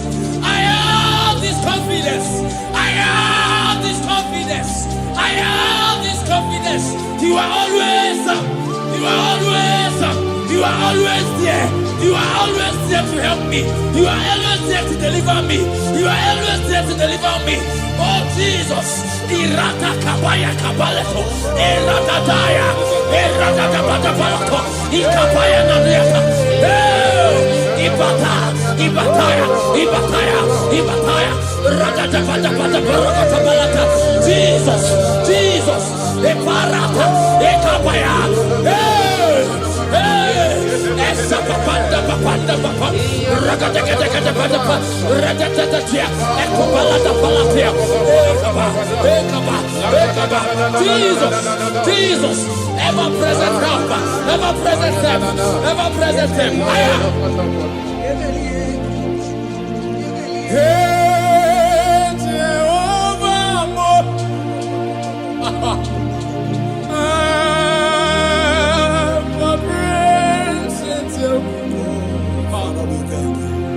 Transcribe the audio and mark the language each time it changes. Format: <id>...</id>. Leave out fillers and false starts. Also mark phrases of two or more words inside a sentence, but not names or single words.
<en>I have this confidence. I have this confidence. I have this confidence. You are always up. You are always up. You are always there. You are always there to help me. You are always there to deliver me. You are always there to deliver me. Oh Jesus. Irata kabaya kabaleto. Irata daya. Irata kabata balato. Ikapaya nadiata. Ibata. Ibataya. Ibataya. Ibataya. Rata bata bata barata balata. Jesus. Jesus. Eparata. Ekapaya. Esa papanda papanda papa. Ragata kata kata pata pa. Ragata tatia. Ekopalata palatia. Ekaba. Ekaba. Ekaba. Jesus. Jesus. Ever present help. Ever present help. Ever present help. Hey, Jehovah. Father, we thank you.</en>